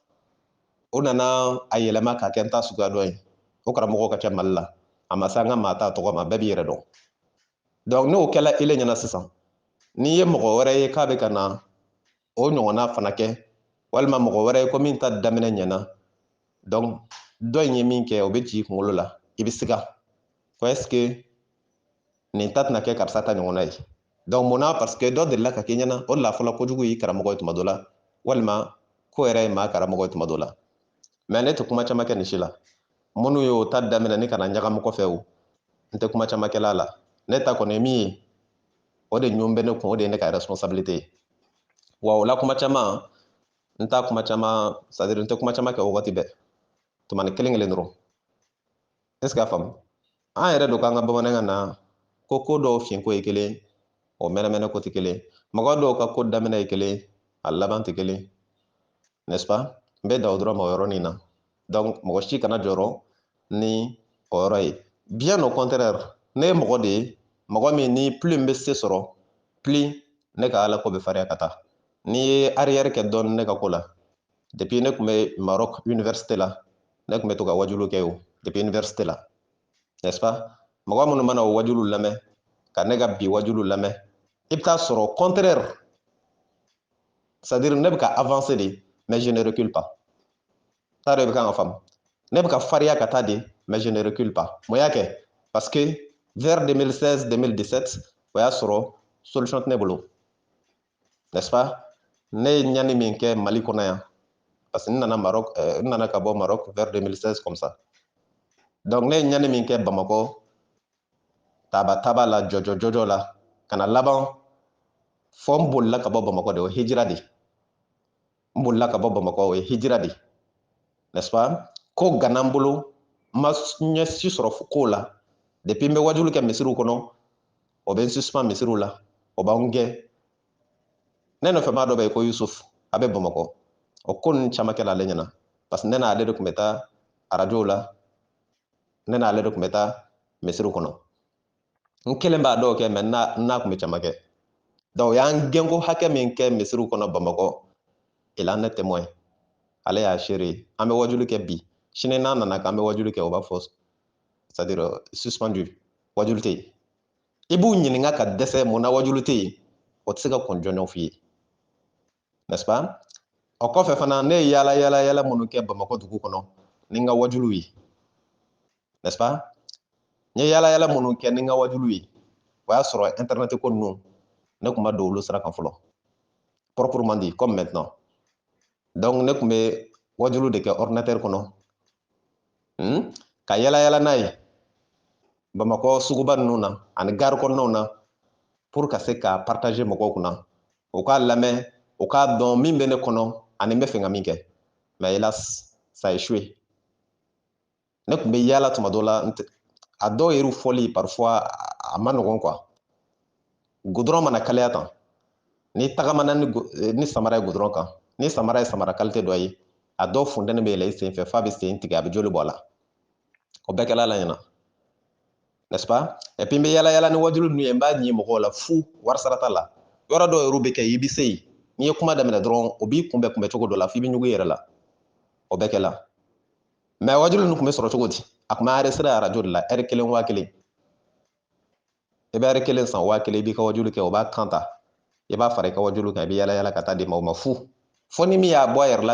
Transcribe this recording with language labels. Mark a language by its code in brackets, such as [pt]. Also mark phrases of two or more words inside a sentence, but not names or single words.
[bm] o nana a yɛlɛma ka kɛ n ta suguya dɔ ye o karamɔgɔ ka kɛ Mali la a ma se an ka maa ta tɔgɔ ma bɛɛ b'i yɛrɛ dɔn donc n'o kɛla ele ɲɛna sisan n'i ye mɔgɔ wɛrɛ ye k'a bɛ ka na o ɲɔgɔnna fana kɛ walima mɔgɔ wɛrɛ ye ko min ta daminɛ ɲɛna donc dɔ in ye min kɛ o bɛ ci i kunkolo la i bɛ siga ko [fr] est ce que [bm] nin ta tɛna kɛ karisa ta ɲɔgɔnna ye donc mun na [fr] parce que [bm] dɔ delila ka k'i ɲɛna o de la fɔlɔ kojugu y'i karamɔgɔ ye tuma dɔ la walima ko yɛrɛ ye maa karamɔgɔ ye tuma dɔ la mais ne tɛ kuma caman kɛ nin si la minnu y'o ta daminɛ ni kana ɲagamu kɔfɛ o n tɛ kuma caman kɛla la ne ta kɔni ye min ye o de ɲɔn bɛ ne kun o de ye ne ka responsabilité ye wa o la kuma caman n t'a kuma caman [fr] c'est à dire [bm] n tɛ kuma caman kɛ o wagati bɛɛ tumani kelen kelen dɔrɔn [fr] est ce que [bm] a faamu an yɛrɛ don k'an ka bamanankan na ko dɔw fiɲɛko ye kelen o mɛnɛmɛnɛ ko tɛ kelen mɔgɔ dɔw ka ko daminɛ ye kelen a laban tɛ kelen [fr] n'est ce pas [bm] n bɛ da o dɔrɔn ma o yɔrɔnin na donc mɔgɔ si kana jɔrɔ ni o yɔrɔ ye [fr] bien au contraire [bm] ne ye mɔgɔ de ye mɔgɔ min ni plus n bɛ se sɔrɔ plus ne ka ala ko bɛ farinya ka taa n'i ye arrière kɛ dɔɔni ne ka ko la depuis ne tun bɛ Maroc université la ne tun bɛ to ka wajulu kɛ o depuis université la [fr] n'est ce pas [bm] mɔgɔ minnu mana o wajulu lamɛn ka ne ka bi wajulu lamɛn i bɛ taa sɔrɔ contraire [fr] c'est à dire [bm] ne bɛ ka avancer de [fr] mais je ne recule pas [bm] t'a dɔn i bɛ kan ka faamu ne bɛ ka farinya ka taa de [fr] mais je ne recule pas [bm] mun y'a kɛ [fr] parce que vers 2016 2017 [bm] o y'a sɔrɔ solution tɛ ne bolo [fr] n'est ce pas [bm] ne ye ɲani min kɛ Mali kɔnɔ yan [fr] parce que [bm] n nana Maroc n nana ka bɔ Maroc [fr] vers 2016 comme ça donc [bm] ne ye ɲani min kɛ Bamakɔ taba la jɔjɔ la ka na laban fɔ n bolila ka bɔ Bamakɔ de o ye hijira de n bolila ka bɔ Bamakɔ o ye hijira de [fr] n'est ce pas [bm] ko gana n bolo n ma ɲɛsi sɔrɔ kow la depuis n bɛ wajulu kɛ misiriw kɔnɔ o bɛ n suspend misiriw la o b'an gɛn ne nɔfɛmaa dɔ bɛ yen ko Yusuf a bɛ Bamakɔ o ko ninnu caman kɛla ale ɲɛna parce que ne n'ale de tun bɛ taa arajow la ne n'ale de tun bɛ taa misiriw kɔnɔ n kelen b'a dɔw kɛ mais n'a tun bɛ caman kɛ donc o y'an gɛnko hakɛ min kɛ misiriw kɔnɔ Bamakɔ [fr] il en est témoin [bm] ale y'a seere an bɛ wajulu kɛ bi sini n'a nana k'an bɛ wajulu kɛ o b'a fɔ [fr] c'est à dire suspendu [bm] wajulu tɛ yen i b'u ɲininka ka dɛsɛ mun na wajulu tɛ yen o tɛ se ka kɔn jɔnjɔn f'i ye [fr] n'est ce pas [bm] o kɔfɛ fana ne ye yaala minnu kɛ Bamakɔ dugu kɔnɔ ni n ka wajulu ye [fr] n'est ce pas [bm] n ye yaala minnu kɛ ni n ka wajulu ye o y'a sɔrɔ internet ko ninnu ne tun ma don olu sira kan fɔlɔ [fr] proprement dit comme maintenant donc [bm] ne tun bɛ wajulu de kɛ ordinateur kɔnɔ ka yaala n'a ye Bamakɔ suguba ninnu na ani gare kɔnɔnaw na pour ka se ka partager mɔgɔw kunna u k'a lamɛn u k'a dɔn min bɛ ne kɔnɔ ani n bɛ fɛ ka min kɛ [fr] mais hélas ça a échoué [bm] ne tun bɛ yaala tuma dɔ la a dɔw yɛrɛ fɔli parfois a ma nɔgɔn quoi goudron mana kalaya tan ni tagamana ni samara ye goudron kan ni samara ye samara qualité dɔ ye a dɔw funtɛni bɛ yɛlɛ i sen fɛ f'a bɛ sen tigɛ a bɛ joli bɔ a la o bɛɛ kɛla la ɲɛna [fr] n'est ce pas et puis [bm] n bɛ yaala ni wajulu ninnu ye n b'a ɲi mɔgɔw la fu wari sara t'a la yɔrɔ dɔw yɛrɛ bɛ kɛ i bɛ se yen n'i ye kuma daminɛ dɔrɔn o b'i kunbɛn cogo dɔ la f'i bɛ ɲugu i yɛrɛ la o bɛɛ kɛla mais wajulu ninnu tun bɛ sɔrɔ cogo di a tun bɛ enregistré arajo de la heure 1 wa 1 i bɛ heure 1 san 1000 i b'i ka wajulu kɛ o b'a kan ta i b'a fara i ka wajulu kan i bɛ yaala ka taa di maaw ma fu fo ni min y'a bɔ a yɛrɛ la